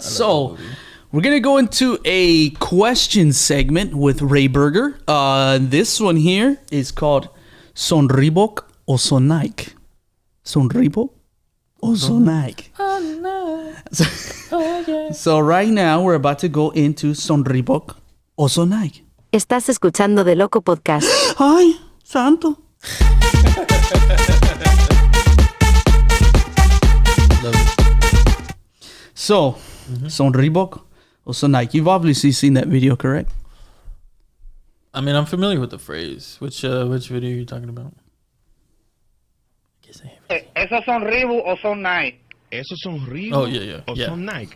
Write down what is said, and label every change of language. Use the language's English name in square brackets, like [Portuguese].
[English] So we're going to go into a question segment with RayBurger. This one here is called [Spanish] Son Reebok o Son Nike? Son Reebok o Son Nike? [English] So right now we're about to go into [Spanish] Son Reebok o Son Nike. Estás escuchando DeLoco podcast. Ay, santo. [English] So, Son Reebok or Son Nike? You've obviously seen that video, correct? I mean, I'm familiar with the phrase. Which video are you talking about? [Spanish] ¿Esos son Reebok o son Nike? ¿Esos son Reebok o son Nike?